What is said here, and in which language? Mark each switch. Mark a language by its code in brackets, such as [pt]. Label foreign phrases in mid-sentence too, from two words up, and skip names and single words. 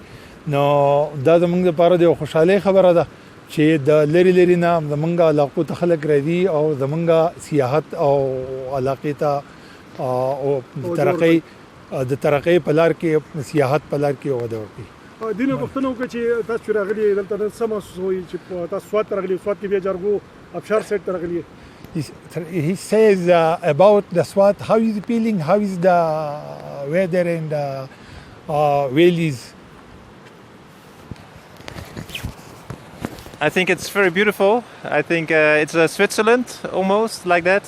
[ps] نو دا زموږ لپاره د خوشحالۍ خبره ده چې د لري لري نه زمونږ علاقو ته خلک راځي او زمونږ سیاحت او علاقې ته او د ترقۍ په لار کې سیاحت په لار کې وده ورکړي. دینه پوښتنه وکړه چې تاسو چې راغلي دلته نن څه محسوس وي چې تاسو سوات ته راغلي سوات کې بیا جاروگو آبشار سایډ ته راغلي. [en] He says about the Swat, how is the feeling, how is the weather and valleys? I think it's very beautiful. I think it's Switzerland almost like that.